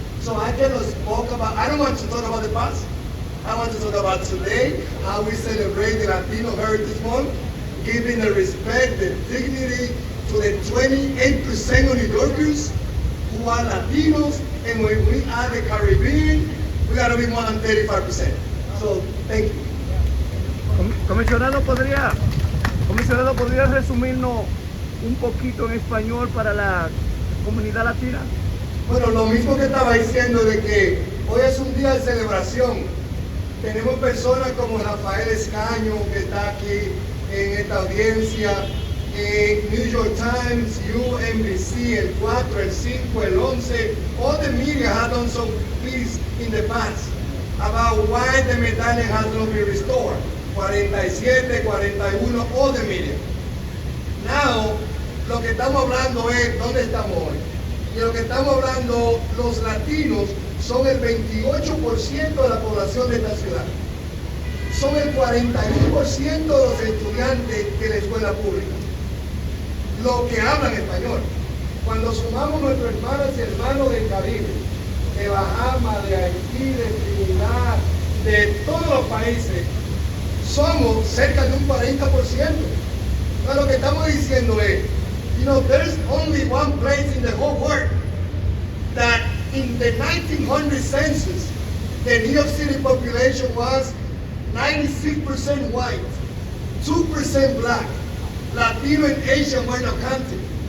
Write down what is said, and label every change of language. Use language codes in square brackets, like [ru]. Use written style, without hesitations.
[en] So I cannot talk about, I don't want to talk about the past. I want to talk about today, how we celebrate the Latino Heritage Month, giving the respect, the dignity to the 28% of New Yorkers who are Latinos, and when we are the Caribbean, we got to be more than 35%. So, thank you. [es] Comisionado, ¿podría resumirnos un poquito en español para la comunidad latina? Bueno, lo mismo que estaba diciendo de que hoy es un día de celebración, Tenemos personas como Rafael Escaño, que está aquí en esta audiencia, New York Times, UMBC, el 4, el 5, el 11. [en] All the media have done some piece in the past about why the medallion has not been restored. 47, 41, all the media. Now, [es] lo que estamos hablando es dónde estamos hoy. Y lo que estamos hablando, los latinos son el 28% de la población de esta ciudad. Son el 41% de los estudiantes de la escuela pública, los que hablan español. Cuando sumamos nuestros hermanos y hermanos del Caribe, de Bahamas, de Haití, de Trinidad, de todos los países, somos cerca de un 40%. Entonces lo que estamos diciendo es, [en] there's only one place in the whole world that in the 1900 census, the New York City population was 96% white, 2% black, Latino and Asian were not counted.